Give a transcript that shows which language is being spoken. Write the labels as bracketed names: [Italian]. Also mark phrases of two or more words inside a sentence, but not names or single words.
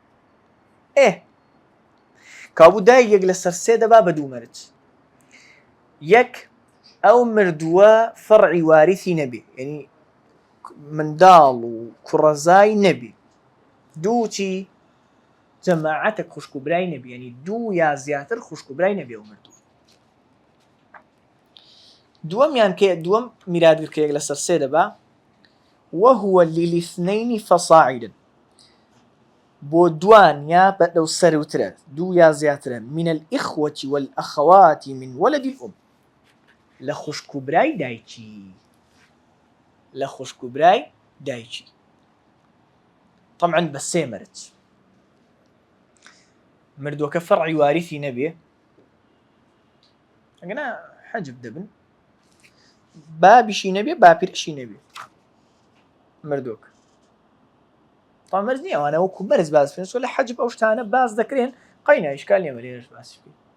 [Central Kurdish] کابوو دایک یەک لەسەر سێ دەبا بە دوو مەرج یەک ئەو مردووە فەرعی واریثی نەبێ ینی منداڵ و کوڕەزای نەبێ دوو چی جەماعەتێک خوشک و برای نەبێ ینی دوو یا زیاتر خوشک و برای نەبێ ئەو مردووە دووەم میراتگر کە یەک لەسەر سێ دەبا [Arabic] وهو للاثنين فصاعدا [Central Kurdish] بۆ دوان یا بەدەو سەروترە دوو یا زیاترە [Arabic] من الإخوة والأخوات من ولد الأم [Central Kurdish] لە خوشک و برای دایکی طبعا بە سێ مەرج مردووەکە فەرعی واریثی نەبێ ئەگەنا حەجب دەبن بابیشی نەبێ باپیرەشی نەبێ مردووەکە طبعا مەرج نییە ئەوانە وەکو بەرز باز بکەن لە حەجب ئەو شتانە باز دەکرێن قەینە ئیشکال نییە وەرێش باسی بکەین